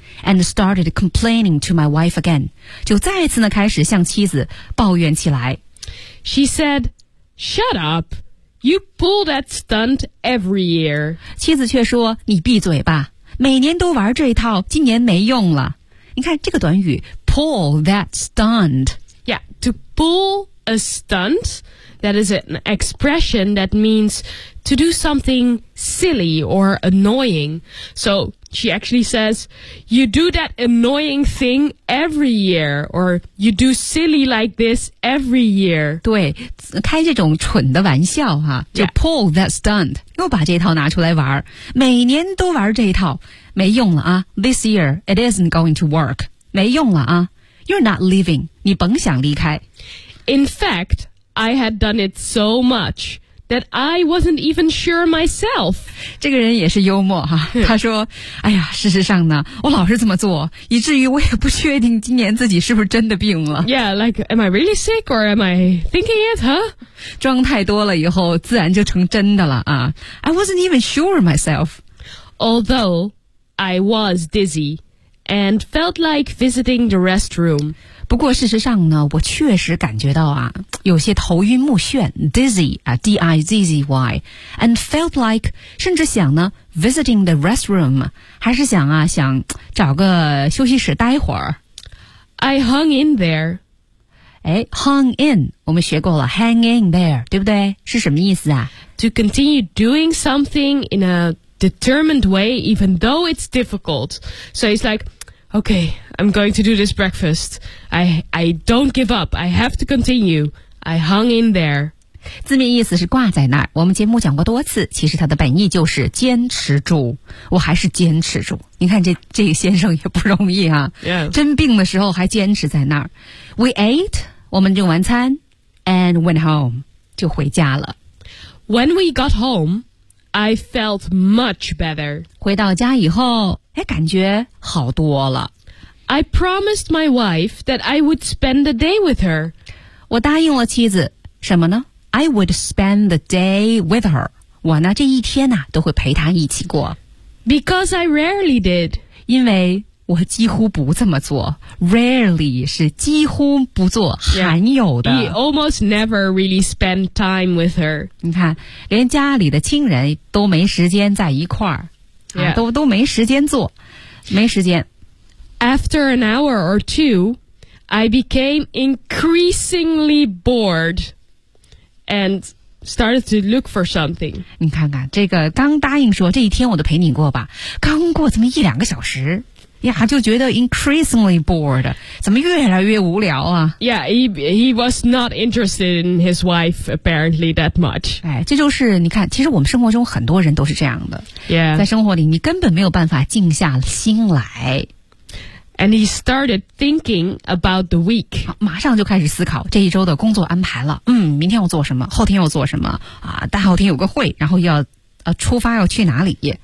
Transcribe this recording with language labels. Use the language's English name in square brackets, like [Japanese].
[English] And started complaining to my wife again. [Chinese] 就再一次呢开始向妻子抱怨起来。 [English] She said, shut up. You pull that stunt every year. [Chinese] 妻子却说，你闭嘴吧。每年都玩这一套，今年没用了。你看这个短语 [English] pull that stunt. Yeah, to pull a stunt, that is an expression that means to do something silly or annoying. So,She actually says, you do that annoying thing every year, or you do silly like this every year. [Chinese] 对，开这种蠢的玩笑哈、啊，就 [English] pull that stunt, [Chinese] 又把这套拿出来玩，每年都玩这一套，没用了啊。 [English] This year, it isn't going to work. [Chinese] 没用了啊。 [English] You're not leaving. [Chinese] 你甭想离开。 [English] In fact, I had done it so much. That I wasn't even sure myself. [Chinese] 这个人也是幽默哈、啊。他说：“哎呀，事实上呢，我老是这么做，以至于我也不确定今年自己是不是真的病了。” [English] Yeah, like, am I really sick or am I thinking it, huh? [Chinese] 装太多了以后，自然就成真的了啊。 [English] I wasn't even sure myself. Although I was dizzy and felt like visiting the restroom. [Chinese] 不过事实上呢，我确实感觉到啊。有些头晕目眩 [English] dizzy, D-I-Z-Z-Y, and felt like, [Chinese] 甚至想呢 [English] visiting the restroom, [Chinese] 还是想啊想找个休息室待会儿。 [English] I hung in there. [Chinese] 哎 ,hung in, 我们学过了 [English] hang in there, [Chinese] 对不对是什么意思啊 [English] ?To continue doing something in a determined way, even though it's difficult. So it's like,Okay, I'm going to do this breakfast. I don't give up. I have to continue. I hung in there. [Chinese] 字面意思是挂在那儿。我们节目讲过多次，其实它的本意就是坚持住。我还是坚持住。你看这个先生也不容易啊。 [English] Yeah. [Chinese] 真病的时候还坚持在那儿。 [English] We ate, [Chinese] 我们用晚餐 [English] and went home, [Chinese] 就回家了。 [English] When we got home, I felt much better. [Chinese] 回到家以后哎，感觉好多了。 [English] I promised my wife that I would spend the day with her. [Chinese] 我答应了妻子，什么呢 ？ [English] I would spend the day with her. [Chinese] 我呢，这一天呢、啊，都会陪她一起过。 [English] Because I rarely did. [Chinese] 因为我几乎不这么做。Rarely 是几乎不做， [English] yeah. [Chinese] 罕有的。 [English] He almost never really spent time with her. [Chinese] 你看，连家里的亲人都没时间在一块儿。 [English] Yeah. [Chinese] 啊、都没时间做，没时间。 [English] After an hour or two, I became increasingly bored and started to look for something. [Chinese] 你看看，这个刚答应说这一天我都陪你过吧，刚过这么一两个小时，呀，就觉得 [English] increasingly bored， [Chinese] 怎么越来越无聊啊 [English] ？Yeah, he was not interested in his wife apparently that much. [Chinese] 哎，这就是你看，其实我们生活中很多人都是这样的。 [English] Yeah， [Chinese] 在生活里你根本没有办法静下心来。 [English] And he started thinking about the week. [Chinese] 马上就开始思考这一周的工作安排了。嗯，明天我做什么？后天又做什么？啊，大后天有个会，然后要出发要去哪里